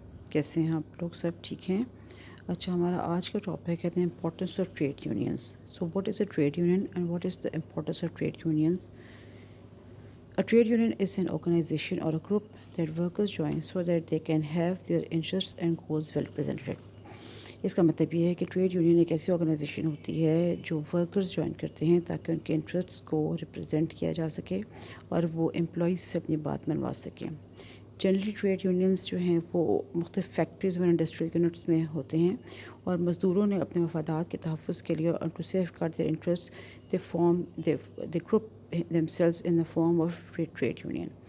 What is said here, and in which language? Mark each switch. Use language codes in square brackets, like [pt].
[ur] کیسے ہیں آپ لوگ؟ سب ٹھیک ہیں؟ اچھا، ہمارا آج کا ٹاپک کہتے ہیں importance of trade unions. [en] So what is a trade union and what is the importance of trade unions? A trade union is an organization or a group that workers join so that they can have their interests and goals well represented. [ur] اس کا مطلب یہ ہے کہ trade union ایک ایسی organization ہوتی ہے جو ورکرز جوائن کرتے ہیں تاکہ ان کے انٹرسٹس کو ریپرزینٹ کیا جا سکے اور وہ امپلائیز سے اپنی بات منوا سکیں. جنرلی ٹریڈ یونینز جو ہیں وہ مختلف فیکٹریز اور انڈسٹریل یونٹس میں ہوتے ہیں اور مزدوروں نے اپنے مفادات کے تحفظ کے لیے اور [en] To safeguard their interest they group themselves in the form of trade union.